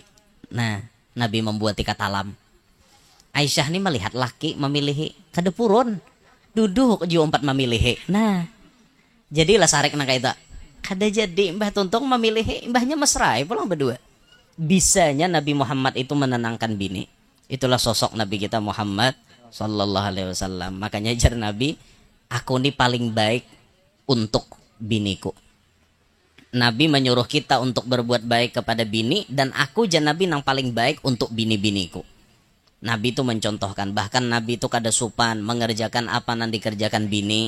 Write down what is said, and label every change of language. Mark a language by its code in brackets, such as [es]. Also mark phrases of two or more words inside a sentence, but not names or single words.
[bjn] Nah, Nabi membuat ikat alam. Aisyah ini melihat laki memilihi, kada purun. Duduk ju 4 memilihi. Nah, jadilah sarek nang kaita. Kada jadi mbah tuntung memilihi, mbahnya mesra pulang berdua. Bisanya Nabi Muhammad itu menenangkan bini. Itulah sosok Nabi kita Muhammad [ar] صلى الله عليه وسلم. [bjn] Makanya jar Nabi, aku ini paling baik untuk biniku. Nabi menyuruh kita untuk berbuat baik kepada bini, dan aku jan Nabi yang paling baik untuk bini-biniku. Nabi itu mencontohkan, bahkan Nabi itu kada supan mengerjakan apa yang dikerjakan bini.